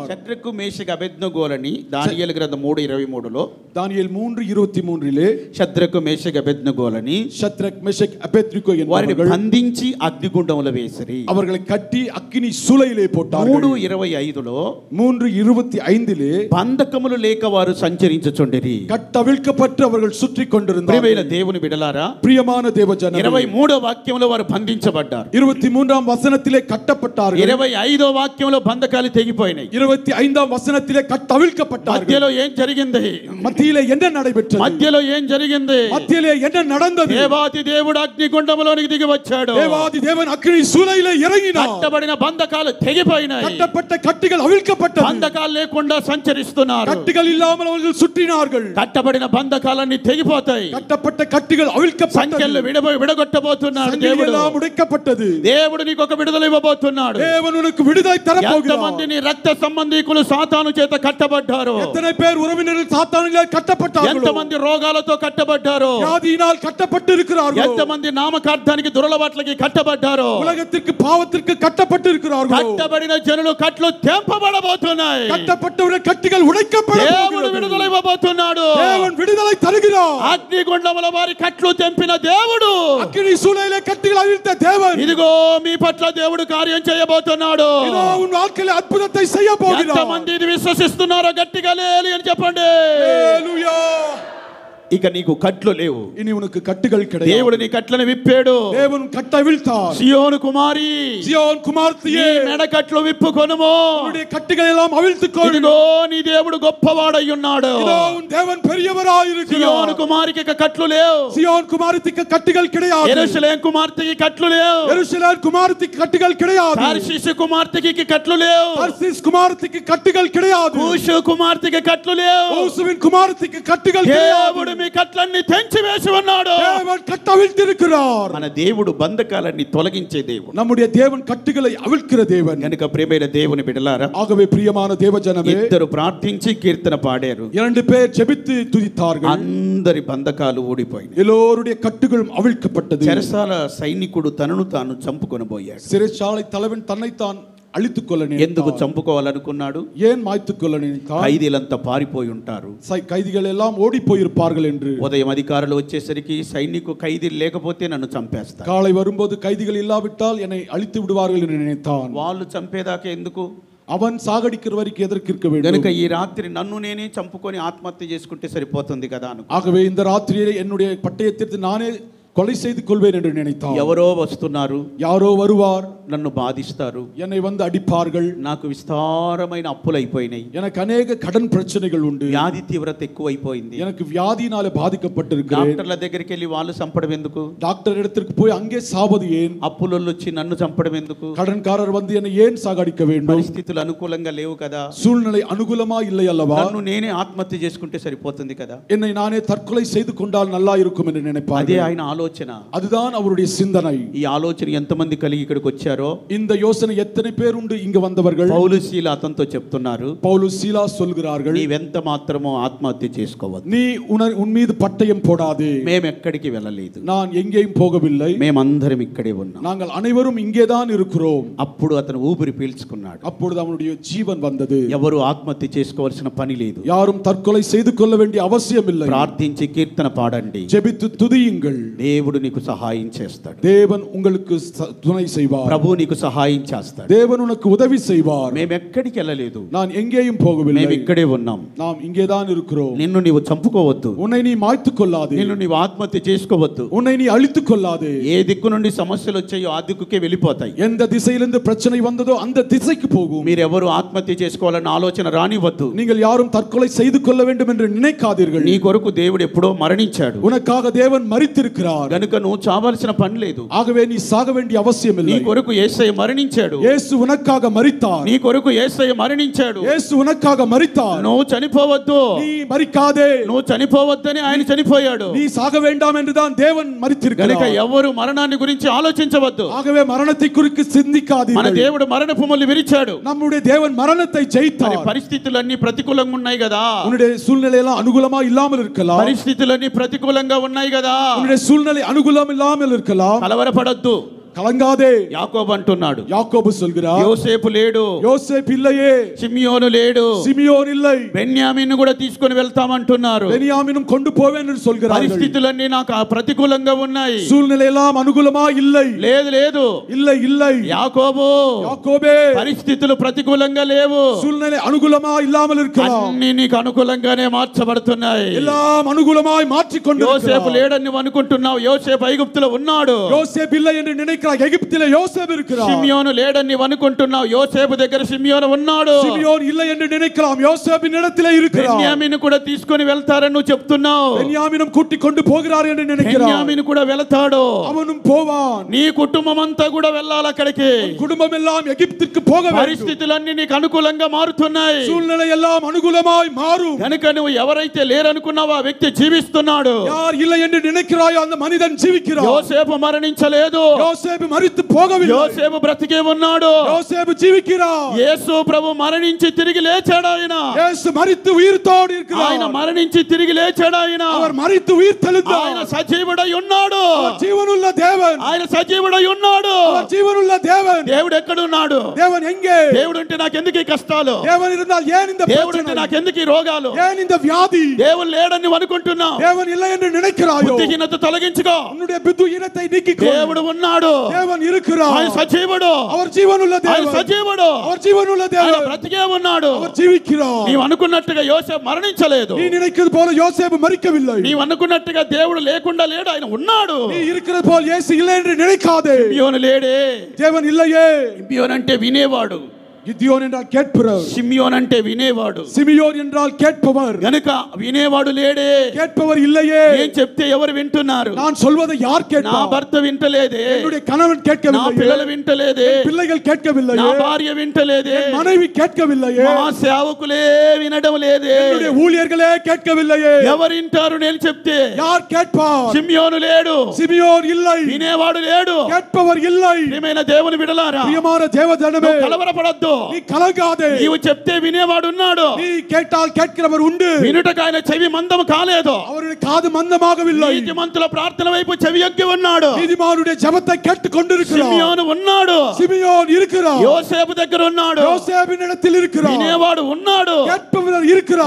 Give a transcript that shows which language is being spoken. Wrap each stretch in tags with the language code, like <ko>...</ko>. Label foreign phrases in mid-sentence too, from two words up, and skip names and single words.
<te>శద్రకు మేషకు అబేద్నెగోలని దానియేలు గ్రంథం 3:23లో,</te> <ta>தானியேல் 3:23</ta> <te>శద్రకు మేషకు అబేద్నెగోలని</te> <ta>ஷத்ரக் மெஷக் அபேத்நேகோ</ta> <te>వారిని</te> <ta>என்பவர்கள்</ta> <te>బంధించి అగ్నిగుండంలో వేసిరి.</te> <ta>அவர்களை கட்டி அக்கினி சூளையிலே போட்டார்கள்.</ta> <te>3:25లో</te> <ta>3:25</ta> <te>బంధకములు లేక వారు సంచరించుచుండిరి.</te> <ta>கட்டவிழ்க்கப்பட்டு அவர்கள் சுற்றி</ta> <te>ప్రియమైన</te> <ta>கொண்டிருந்தார்கள்.</ta> <te>దేవుని బిడ్డలారా,</te> <ta>பிரியமான தேவஜனமே,</ta> <te>23వ వాక్యంలో వారు బంధించబడ్డారు.</te> <ta>23ஆம் வசனத்திலே கட்டப்பட்டார்கள்.</ta> <te>25వ వాక్యంలో బంధకాలు తెగిపోయినాయి.</te> <ta>25ஆம் வசனத்திலே கட்டவிழ்க்கப்பட்டார்கள்.</ta> <te>మధ్యలో ఏం జరిగింది?</te> <ta>மத்தியிலே என்ன நடைபெற்றது?</ta> <te>మధ్యలో ఏం జరిగింది?</te> <ta>மத்தியிலே என்ன நடந்தது?</ta> <te>దేవాది దేవుడు అగ్నిగుండంలోనికి దిగి వచ్చాడు.</te> <ta>தேவாதி தேவன் அக்கினி சூளையிலே இறங்கினார்.</ta> <te>కట్టబడిన బంధకాలు తెగిపోయినాయి.</te> <ta>கட்டப்பட்ட கட்டுகள் அவிழ்க்கப்பட்டது.</ta> <te>బంధకాలు లేకుండా సంచరిస్తున్నారు.</te> <ta>கட்டுகள் இல்லாமல் அவர்கள் சுற்றினார்கள்.</ta> <te>కట్టబడిన బంధకాలన్నీ తెగిపోతాయి.</te> <ta>கட்டப்பட்ட கட்டுகள் அவிழ்க்கப்பட்டது.</ta> <te>సంఖ్యలు విడగొట్టబోతున్నాడు దేవుడు.</te> <ta>எல்லாம் உடைக்கப்பட்டது.</ta> <te>దేవుడు నీకు ఒక విడుదల ఇవ్వబోతున్నాడు.</te> <ta>தேவன் உனக்கு விடுதலை தர போகிறார்.</ta> <te>ఎంతమంది నీ రక్త సంబంధీకులు సాతాను చేత కట్టబడ్డారు?</te> <ta>எத்தனை பேர் உறவினர்கள் சாத்தானினால் கட்டப்பட்டார்களோ,</ta> <te>ఎంతమంది రోగాలతో కట్టబడ్డారు?</te> <ta>வியாதியினால் கட்டப்பட்டு இருக்கிறார்களோ,</ta> <te>ఎంతమంది నామకార్థానికి దురలవాట్లకి కట్టబడ్డారు?</te> <ta>உலகத்திற்கு பாவத்திற்கு கட்டப்பட்டு இருக்கிறார்களோ,</ta> <te>కట్టబడిన జనులు కట్లు తెంపబడబోతున్నాయి.</te> <ta>கட்டப்பட்டவர்கள் கட்டுகள் உடைக்கப்பட</ta> <te>దేవుడు</te> <ta>போகிறது.</ta> <te>విడుదల ఇవ్వబోతున్నాడు.</te> <ta>தேவன் விடுதலை தருகிறார்.</ta> <te>అగ్నిగుండముల వారి కట్లు తెంపిన దేవుడు,</te> <ta>அக்கினி சூளையிலே கட்டுகள் அவிழ்த்த தேவன்,</ta> <te>ఇదిగో మీ పట్ల దేవుడు కార్యం చేయబోతున్నాడు.</te> <ta>இதோ உன் வாழ்க்கையில அற்புதத்தை செய்ய போகிறார்.</ta> <te>ఎంతమంది ఇది విశ్వసిస్తున్నారో గట్టిగా లేలి అని చెప్పండి. హల్లెలూయా. ఇక నీకు కట్లు లేవు.</te> <ta>இனி உனக்கு கட்டுகள் கிடையாது.</ta> <te>దేవుడు నీ కట్లను విప్పాడు.</te> <ta>தேவன் கட்டை விழ்த்தார்.</ta> <te>సియోను కుమారి, சியோன் కుమార్తెయే, నీ మెడకట్లు విప్పుకొనుము.</te> <ta>உன்னுடைய கட்டுகளை எல்லாம் அவிழ்த்துக்கொள்.</ta> <te>ఇదిగో నీ దేవుడు గొప్పవాడై ఉన్నాడు.</te> <ta>இதோ உன் தேவன் பெரியவராய்</ta> <te>సియోను</te> <ta>இருக்கிறார்.</ta> <te>కుమారికి ఇక కట్లు లేవు.</te> <ta>சியோன் குமாரத்திற்கு கட்டுகள் கிடையாது.</ta> <te>యెరూషలేము కుమార్తెకి కట్లు లేవు.</te> <ta>எருசலேம் குமாரத்திற்கு கட்டுகள் கிடையாது.</ta> <te>తార్షీషు కుమార్తెకి కట్లు లేవు.</te> <ta>தர்சீஸ் குமாரத்திற்கு கட்டுகள் கிடையாது.</ta> <te>కూషు కుమార్తెకి కట్లు లేవు.</te> <ta>ஊசுவின் குமாரத்திற்கு கட்டுகள் கிடையாது.</ta> <te>దేవుడు మీ కట్లన్నీ తెంచి వేసి ఉన్నాడు.</te> <ta>தேவன் கட்டை அவிழ்த்திருக்கிறார்.</ta> <te>మన దేవుడు బంధకాలన్నీ తొలగించే దేవుడు.</te> <ta>நம்முடைய தேவன் கட்டுகளை அவிழ்க்கிற தேவன்.</ta> <te>కనుక ప్రియమైన దేవుని బిడ్డలారా,</te> <ta>ஆகவே பிரியமான தேவஜனமே,</ta> <te>ఇద్దరు ప్రార్థించి కీర్తన పాడారు.</te> <ta>2 பேர் ஜெபித்து துதித்தார்கள்.</ta> <te>అందరి బంధకాలు ఊడిపోయినాయి.</te> <ta>எல்லோருடைய கட்டுகளும் அவிழ்க்கப்பட்டது.</ta> <te>చెరసాల సైనికుడు తనను తాను చంపుకొనబోయాడు.</te> <ta>சிறைச்சாலை தலைவன் தன்னைத்தான் அழித்துக் கொள்ள</ta> <te>ఎందుకు</te> <ta>நினைத்தான்.</ta> <te>చంపుకోవాలనుకున్నాడు?</te> <ta>ஏன் மாய்த்துக் கொள்ள நினைத்தான்?</ta> <te>ఖైదీలంతా పారిపోయి ఉంటారు.</te> <ta>கைதிகள் எல்லாம் ஓடி போயிருப்பார்கள் என்று.</ta> <te>ఉదయం అధికారులు వచ్చేసరికి సైనికు ఖైదీలు లేకపోతే నన్ను చంపేస్తారు.</te> <ta>காலை வரும்போது கைதிகள் இல்லாவிட்டால் என்னை அழித்து விடுவார்கள் என்று நினைத்தான்.</ta> <te>వాళ్ళు చంపేదాకా ఎందుకు?</te> <ta>அவன் சாகடிக்கிற வரைக்கும் எதற்கு இருக்க வேண்டும்?</ta> <te>గనుక ఈ రాత్రి నన్ను నేనే చంపుకొని ఆత్మహత్య చేసుకుంటే సరిపోతుంది కదా అను.</te> <ta>ஆகவே இந்த ராத்திரியிலே என்னுடைய பட்டயத்திற்கு நானே கொலை செய்து கொள்வேன் என்று நினைத்தான்.</ta> <te>ఎవరో వస్తున్నారు,</te> <ta>யாரோ வருவார்,</ta> <te>నన్ను బాధిస్తారు,</te> <ta>என்னை வந்து அடிப்பார்கள்,</ta> <te>నాకు విస్తారమైన అప్పులు అయిపోయినాయి,</te> <ta>எனக்கு அநேக கடன் பிரச்சனைகள் உண்டு,</ta> <te>వ్యాధి తీవ్రత ఎక్కువైపోయింది,</te> <ta>எனக்கு வியாதியினால பாதிக்கப்பட்டிருக்கிறேன்.</ta> <te>డాక్టర్ల దగ్గరికి వెళ్ళి వాళ్ళు చంపడం ఎందుకు,</te> <ta>டாக்டர் இடத்திற்கு போய் அங்கே சாவது ஏன்,</ta> <te>అప్పులోళ్ళు వచ్చి నన్ను చంపడం ఎందుకు,</te> <ta>கடன்காரர் வந்து என்னை ஏன் சாகடிக்க வேண்டும்,</ta> <te>పరిస్థితులు అనుకూలంగా లేవు కదా,</te> <ta>சூழ்நிலை அனுகூலமா இல்லை அல்லவா,</ta> <te>నన్ను నేనే ఆత్మహత్య చేసుకుంటే సరిపోతుంది కదా,</te> <ta>என்னை நானே தற்கொலை செய்து கொண்டால் நல்லா இருக்கும் என்று நினைப்பார்.</ta> <te>అదే ఆయన ఆలోచన,</te> <ta>அதுதான் அவருடைய சிந்தனை.</ta> <te>ఈ ఆలోచన ఎంతమంది కలిగి ఇక్కడికి వచ్చారో,</te> <ta>இந்த யோசனை எத்தனை பேர் உண்டு இங்கு வந்தவர்கள்.</ta> <te>పౌలు శీల అతనితో చెప్తున్నారు,</te> <ta>பவுல் சீலா சொல்கிறார்கள்,</ta> <te>నీవెంత మాత్రమో ఆత్మహత్య చేసుకోవద్దు,</te> <ta>நீ உன் மீது பட்டயம் போடாதே,</ta> <te>మేము ఎక్కడికి వెళ్ళలేదు,</te> <ta>நான் எங்கேயும் போகவில்லை,</ta> <te>మేమందరం ఇక్కడే ఉన్నాం,</te> <ta>நாங்கள் அனைவரும் இங்கேதான் இருக்கிறோம்.</ta> <te>అప్పుడు అతను ఊపిరి పీల్చుకున్నాడు.</te> <ta>அப்பொழுது அவனுடைய ஜீவன் வந்தது.</ta> <te>ఎవరు ఆత్మహత్య చేసుకోవాల్సిన పని లేదు,</te> <ta>யாரும் தற்கொலை செய்து கொள்ள வேண்டிய அவசியம் இல்லை.</ta> <te>ప్రార్థించి కీర్తన పాడండి,</te> <ta>ஜெபித்து துதியுங்கள்,</ta> <te>దేవుడు నీకు సహాయం చేస్తాడు,</te> <ta>தேவன் உங்களுக்கு துணை செய்வார்,</ta> <te>ప్రభు నీకు సహాయం చేస్తాడు,</te> <ta>தேவன் உனக்கு உதவி செய்வார்.</ta> <te>మేము ఎక్కడికి వెళ్ళలేదు,</te> <ta>நான் எங்கேயும் போகவில்லை,</ta> <te>మేము ఇక్కడే ఉన్నాం,</te> <ta>நாம் இங்கேதான் இருக்கிறோம்.</ta> <te>నిన్ను నీవు చంపుకోవద్దు,</te> <ta>உன்னை நீ மாய்த்துக் கொள்ளாதே,</ta> <te>నిన్ను నీవు ఆత్మహత్య చేసుకోవద్దు,</te> <ta>உன்னை நீ அழித்துக் கொள்ளாதே.</ta> <te>ఏ దిక్కు నుండి సమస్యలు వచ్చాయో ఆ దిక్కుకే వెళ్ళిపోతాయి,</te> <ta>எந்த திசையிலிருந்து பிரச்சனை வந்ததோ அந்த திசைக்கு போகும்.</ta> <te>మీరెవరు ఆత్మహత్య చేసుకోవాలన్న ఆలోచన రానివ్వద్దు,</te> <ta>நீங்கள் யாரும் தற்கொலை செய்து கொள்ள வேண்டும் என்று நினைக்காதீர்கள்.</ta> <te>నీ కొరకు దేవుడు ఎప్పుడో మరణించాడు,</te> <ta>உனக்காக தேவன் மரித்திருக்கிறார்,</ta> <te>గనుక నువ్వు చావాల్సిన పని లేదు,</te> <ta>ஆகவே நீ சாக வேண்டிய அவசியம்</ta> <te>నీ</te> <ta>இல்லை.</ta> <te>కొరకు యేసయ్య మరణించాడు,</te> <ta>இயேசு உனக்காக மரித்தார்,</ta> <te>నీ కొరకు యేసయ్య మరణించాడు,</te> <ta>இயேசு உனக்காக மரித்தார்.</ta> <te>నువ్వు చనిపోవద్దు,</te> <ta>நீ மரிக்காதே,</ta> <te>నువ్వు చనిపోవద్దని ఆయన చనిపోయాడు,</te> <ta>நீ சாக வேண்டாம் என்றுதான் தேவன்</ta> <te>గనుక</te> <ta>மரித்திருக்கிறார்.</ta> <te>ఎవరు మరణాన్ని గురించి ఆలోచించవద్దు,</te> <ta>ஆகவே மரணத்தை குறித்து</ta> <te>మన</te> <ta>சிந்திக்காதீர்கள்.</ta> <te>దేవుడు మరణపు ముళ్ళు విరిచాడు,</te> <ta>நம்முடைய தேவன் மரணத்தை</ta> <te>మరి</te> <ta>ஜெயித்தார்.</ta> <te>పరిస్థితులన్నీ ప్రతికూలంగా ఉన్నాయి కదా,</te> <ta>உன்னுடைய சூழ்நிலை எல்லாம் அனுகூலமா இல்லாமல் இருக்கலாம்,</ta> <te>పరిస్థితులన్నీ ప్రతికూలంగా ఉన్నాయి కదా,</te> <ta>உன்னுடைய சூழ்நிலை அனுகூலம் இல்லாமல் இருக்கலாம்.</ta> <te>కలవరపడద్దు,</te> <ta>கலங்காதே.</ta> <te>యాకోబు అంటున్నాడు,</te> <ta>யாக்கோபு சொல்கிறார்,</ta> <te>యోసేపు లేడు,</te> <ta>யோசேப்பு இல்லையே,</ta> <te>షిమ్యోను లేడు,</te> <ta>சிமியோன் இல்லை,</ta> <te>బెన్యామీను కూడా తీసుకొని వెళ్తామంటున్నారు,</te> <ta>பென்யாமினும் கொண்டு போவேன் என்று சொல்கிறார்கள்.</ta> <te>పరిస్థితులన్నీ నాకు ప్రతికూలంగా ఉన్నాయి,</te> <ta>சூழ்நிலை எல்லாம் அனுகூலமா இல்லை,</ta> <te>లేదు లేదు,</te> <ta>இல்லை இல்லை.</ta> <te>యాకోబు</te> <ta>யாக்கோபே,</ta> <te>పరిస్థితులు ప్రతికూలంగా లేవు,</te> <ta>சூழ்நிலை அனுகூலமா இல்லாமல் இருக்கலாம்,</ta> <te>అన్ని నీకు అనుకూలంగానే మార్చబడుతున్నాయి,</te> <ta>எல்லாம் அனுகூலமாய் மாற்றிக்கொண்டு</ta> <te>యోసేపు లేడని నువ్వు అనుకుంటున్నావు, యోసేపు ఐగుప్తులో ఉన్నాడు,</te> <ta>யோசேப்பு இல்லை என்று நினைக்கிறாய். எகிப்திலே யோசேப்பு இருக்கிறார்.</ta> <te>షిమ్యోను లేడని నువ్వు అనుకుంటున్నావు, యోసేపు దగ్గర షిమ్యోను ఉన్నాడు,</te> <ta>சிமியோன் இல்லை என்று நினைக்கலாம், யோசேப்பின் இடத்திலே இருக்கிறார்.</ta> <te>బెన్యామీను కూడా తీసుకొని వెళ్తారని నువ్వు చెప్తున్నావు,</te> <ta>பென்யாமினும் கூட்டிக் கொண்டு போகிறார் என்று நினைக்கிறார்.</ta> <te>బెన్యామీను కూడా వెళతాడు,</te> <ta>அவனும் போவான்.</ta> <te>నీ కుటుంబం అంతా కూడా వెళ్ళాలి అక్కడికి,</te> <ta>குடும்பம் எல்லாம் எகிப்திற்கு போக வேண்டும்.</ta> <te>పరిస్థితులన్నీ నీకు అనుకూలంగా మారుతున్నాయి,</te> <ta>சூழ்நிலை எல்லாம் அனுகூலமாய் மாறும்.</ta> <te>కనుక నువ్వు ఎవరైతే లేరనుకున్నావో ఆ వ్యక్తి జీవిస్తున్నాడు,</te> <ta>யார் இல்லை என்று நினைக்கிறாயோ அந்த மனிதன் ஜீவிக்கிறார்.</ta> <te>యోసేపు మరణించలేదు,</te> <ta>யோசேப்பு மரித்து போகவில்லை,</ta> <te>యోసేపు బ్రతికే ఉన్నాడు,</te> <ta>யோசேப்பு ஜீவிக்கிறார்.</ta> <te>యేసు ప్రభు మరణించి తిరిగి లేచాడు,</te> <ta>இயேசு மரித்து உயிர்த்தோடு</ta> <te>ఆయన</te> <ta>இருக்கிறார்.</ta> <te>మరణించి తిరిగి లేచాడు,</te> <ta>அவர் மரித்து உயிர் தெழுந்தார்.</ta> <te>ఆయన సజీవుడై ఉన్నాడు,</te> <ta>அவர் ஜீவனுள்ள தேவன்,</ta> <te>ఆయన సజీవుడై ఉన్నాడు,</te> <ta>அவர் ஜீவனுள்ள தேவன்.</ta> <te>దేవుడు ఎక్కడున్నాడు,</te> <ta>தேவன் எங்கே?</ta> <te>దేవుడు అంటే నాకెందుకు ఈ కష్టాలు,</te> <ta>தேவன் இருந்தால் ஏன் இந்த</ta> <te>దేవుడు అంటే</te> <ta>பிரச்சனை?</ta> <te>నాకెందుకు ఈ రోగాలు,</te> <ta>ஏன் இந்த வியாதி?</ta> <te>దేవుడు లేడని నువ్వు అనుకుంటున్నావు,</te> <ta>தேவன் இல்லை என்று நினைக்கிறாயோ?</ta> <te>బుద్ధిహీనత తొలగించుకో,</te> <ta>உன்னுடைய புத்தியீனத்தை நீக்கிக்கொள்.</ta> <te>దేవుడు ఉన్నాడు,</te> <ta>தேவன் இருக்கிறார்.</ta> <te>ఆయన సజీవుడు,</te> <ta>அவர் ஜீவனுள்ள</ta> <te>ఆయన</te> <ta>தேவன்,</ta> <te>సజీవుడు,</te> <ta>அவர் ஜீவனுள்ள</ta> <te>ఆయన</te> <ta>தேவன்,</ta> <te>బ్రతికే ఉన్నాడు,</te> <ta>அவர் ஜீவிக்கிறார்.</ta> <te>నీవు అనుకున్నట్టుగా యోసేపు మరణించలేదు,</te> <ta>நீ நினைக்கிறது போல யோசேப்பு மரிக்கவில்லை.</ta> <te>నీవు అనుకున్నట్టుగా దేవుడు లేకుండా లేడు, ఆయన ఉన్నాడు,</te> <ta>நீ இருக்கிறது போல் இயேசு இல்லை என்று நினைக்காதே.</ta> <te>షిమ్యోను లేడే,</te> <ta>தேவன் இல்லையே.</ta> <te>షిమ్యోను అంటే వినేవాడు,</te> <ta>கிதியோன் என்றால் கேட்பவர்,</ta> <te>షిమ్యోను అంటే వినేవాడు,</te> <ta>சிமியோன் என்றால் கேட்பவர்.</ta> <te>గనుక వినేవాడు లేడే,</te> <ta>கேட்பவர் இல்லையே.</ta> <te>నేను చెప్తే ఎవరు వింటున్నారు,</te> <ta>நான் சொல்வதை யார்</ta> <te>నా</te> <ta>கேட்பார்?</ta> <te>భర్త వింటలేదే,</te> <ta>என்னுடைய கணவன்</ta> <te>నా</te> <ta>கேட்கவில்லையே,</ta> <te>పిల్లలు వింటలేదే,</te> <ta>பிள்ளைகள்</ta> <te>నా</te> <ta>கேட்கவில்லையே,</ta> <te>భార్య వింటలేదే,</te> <ta>மனைவி கேட்கவில்லையே,</ta> <te>మా సేవకులే వినడం లేదే,</te> <ta>என்னுடைய ஊழியர்களே கேட்கவில்லையே.</ta> <te>ఎవరు వింటారు నేను చెప్తే,</te> <ta>யார் கேட்பார்?</ta> <te>షిమ్యోను లేడు,</te> <ta>சிமியோன் இல்லை,</ta> <te>వినేవాడు లేడు,</te> <ta>கேட்பவர் இல்லை.</ta> <te>ప్రియమైన దేవుని బిడ్డలారా,</te> <ta>பிரியமான தேவஜனமே,</ta> <te>కలవరపడద్దు,</te> <ta>நீ கலங்காதே.</ta> <te>నీవు చెప్తే వినేవాడు ఉన్నాడు,</te> <ta>நீ கேட்டால் கேட்கிறவர் உண்டு.</ta> <te>వినుటకు ఆయన చెవి మందం కాలేదు,</te> <ta>அவருடைய காது மந்தமாகவில்லை.</ta> <te>నీతిమంతుల ప్రార్థన వైపు చెవి యొగ్గి ఉన్నాడు,</te> <ta>நீதிமானுடைய ஜெபத்தை கேட்டுக் கொண்டிருக்கிறார்.</ta> <te>షిమ్యోను ఉన్నాడు,</te> <ta>சிமியோன் இருக்கிறார்.</ta> <te>యోసేపు దగ్గర ఉన్నాడు,</te> <ta>யோசேப்பின் இடத்தில் இருக்கிறார்.</ta> <te>వినేవాడు ఉన్నాడు,</te> <ta>கேட்பவர் இருக்கிறார்.</ta>